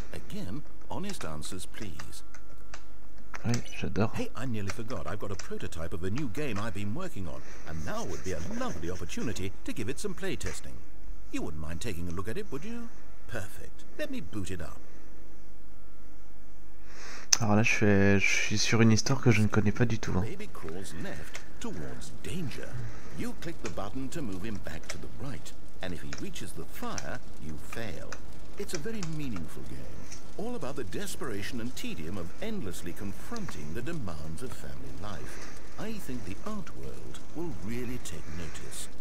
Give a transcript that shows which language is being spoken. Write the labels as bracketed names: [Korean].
[English] Again, honest answers, please. [French] Ouais, j'adore. [English] Hey, I nearly forgot. I've got a prototype of a new game I've been working on, and now would be a lovely opportunity to give it some play testing. You wouldn't mind taking a look at it, would you? Perfect. Let me boot it up. [French] Alors là, je suis sur une histoire que je ne connais pas du tout. Hein. [English] Baby crawls left towards danger. You click the button to move him back to the right, and if he reaches the fire, you fail. It's a very meaningful game, all about the desperation and tedium of endlessly confronting the demands of family life. I think the art world will really take notice.